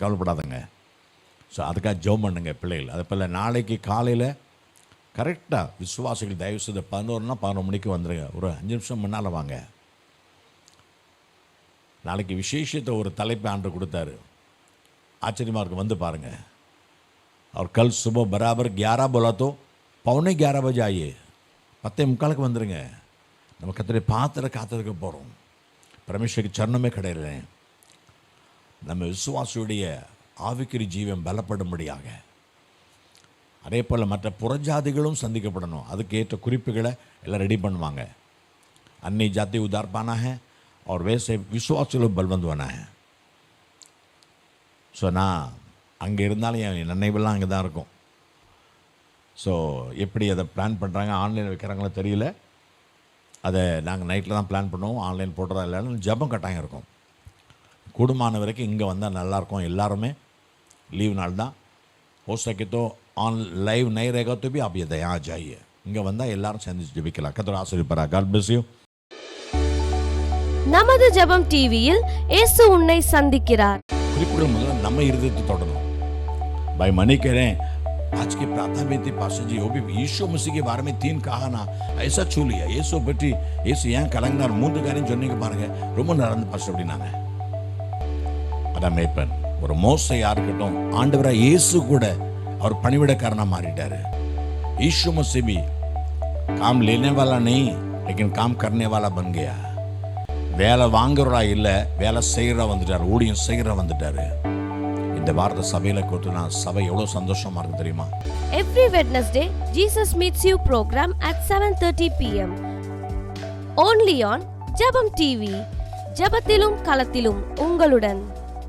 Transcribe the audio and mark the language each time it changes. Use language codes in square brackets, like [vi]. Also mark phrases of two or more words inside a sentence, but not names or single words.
[ta] கவலைப்படாதங்க. ஸோ அதுக்காக ஜெபம் பண்ணுங்க பிள்ளைகள். அதை போல் நாளைக்கு காலையில் கரெக்டாக விசுவாசிகள் தயவு செய்து 11னா 11 மணிக்கு வந்துடுங்க. ஒரு 5 நிமிஷம் முன்னால் வாங்க. நாளைக்கு விசேஷத்தை ஒரு தலைப்பு ஆண்டு கொடுத்தாரு. ஆச்சரியமாக இருக்கும், வந்து பாருங்கள். [hi] और कल सुबह बराबर 11 बोला तो 11:15 बजे आइए. [ta] 10:45 வந்துடுங்க. நம்ம கர்த்தரை காத்திருக்க போகிறோம். பரமேஸ்வருக்கு சரணமே கிடையாது. நம்ம விசுவாசியுடைய ஆவிக்குரிய ஜீவன் பலப்படும்படியாக அதே போல் மற்ற புறஜாதிகளும் சந்திக்கப்படணும். அதுக்கு ஏற்ற குறிப்புகளை எல்லாம் ரெடி பண்ணுவாங்க. [hi] अन्य जाति उद्धार पाना है और वैसे विश्वास लोग बलवंत होना है. [ta] ஸோ நான் அங்கே இருந்தாலும் என் நினைவெல்லாம் அங்கே தான் இருக்கும். ஸோ எப்படி அதை பிளான் பண்ணுறாங்க, ஆன்லைன் வைக்கிறாங்களோ தெரியல. அதை நாங்கள் நைட்டில் தான் பிளான் பண்ணுவோம். ஆன்லைன் போடுறதா இல்லைன்னு ஜபம் கட்டாயம் இருக்கும். கூடுமான வரைக்கும் இங்கே வந்தால் நல்லாயிருக்கும். எல்லாருமே लीव नाल தான். [hi] हो सके तो [en] on live [hi] नहीं रहेगा तो भी आप ये यहाँ आ जाइए. [ta] இங்கே வந்தால் எல்லாரும் சேர்ந்து ஜெபிக்கலாம். கர்த்தர் ஆசீர்வதிப்பாராக. [en] God bless you. [ta] நமது ஜெபம் டிவியில் இயேசு உன்னை சந்திக்கிறார். குறிப்புகள் முதல்ல நம்ம இருதயத்தை தொடணும். [hi] भाई मनी कह रहे हैं आज की प्रार्थना में थी पास्टर जी वो भी यीशु मसीह के बारे में 3 कहा ना ऐसा छू लिया. [ta] यीशु பற்றி இயேசு ஏன் கலங்கினார் 3 காரியம் சொன்னீங்க பாருங்க, ரொம்ப நடந்து பாஸ்டர் அப்படின்னாங்க. அதான் மேய்ப்பன். ஒரு மோசையா இருக்கட்டும், ஆண்டவரா இயேசு கூட அவர் பணிவிடக்காரனா மாறிட்டாரு. [hi] यीशु मसीह भी काम लेने वाला नहीं लेकिन काम करने वाला बन गया. [ta] வேலை வாங்குறவரா இல்லை, வேலை செய்கிறா வந்துட்டார், ஊழியம் செய்கிறா வந்துட்டாரு. இந்த வாரத்தை சபையில் கொடுத்துனா சபை எவ்வளோ சந்தோஷமா இருக்கு தெரியுமா? [en] Every Wednesday, Jesus Meets You program at 7:30 p.m. Only on ஜெபம் டிவி. [ta] ஜெபத்திலும் களத்திலும் உங்களுடன்.